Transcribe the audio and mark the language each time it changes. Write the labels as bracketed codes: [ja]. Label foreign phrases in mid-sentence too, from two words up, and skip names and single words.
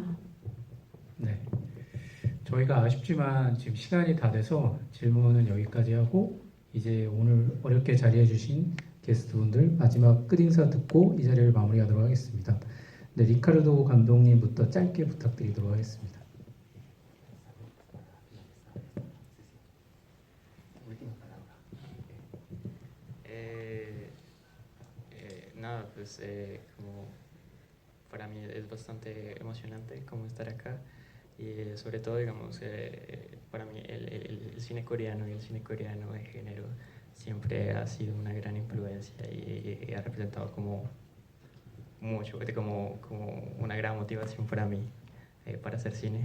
[ko] 네. 저희가 아쉽지만 지금 시간이 다 돼서 질문은 여기까지 하고 이제 오늘 어렵게 자리해 주신 게스트분들 마지막 끝인사 듣고 이 자리를 마무리하도록 하겠습니다. 네, 리카르도 감독님부터 짧게 부탁드리도록 하겠습니다. [es] Nada, pues como para mí es bastante emocionante como estar acá y sobre todo, digamos, para mí el cine coreano y el cine coreano de género siempre ha sido una gran influencia y ha representado como mucho, como una gran motivación para mí para hacer cine.